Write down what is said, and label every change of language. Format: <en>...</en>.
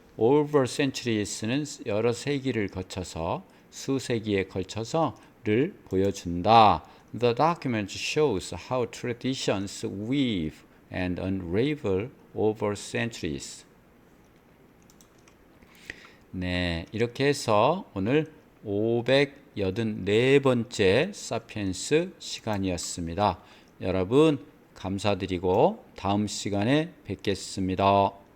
<en>Over centuries</en> <ko>는 여러 세기를 거쳐서, 수세기에 걸쳐서를 보여준다.</ko> <en>The document shows how traditions weave and unravel over centuries.</en> <ko>네, 이렇게 해서 오늘 584번째 사피엔스 시간이었습니다. 여러분 감사드리고 다음 시간에 뵙겠습니다.</ko>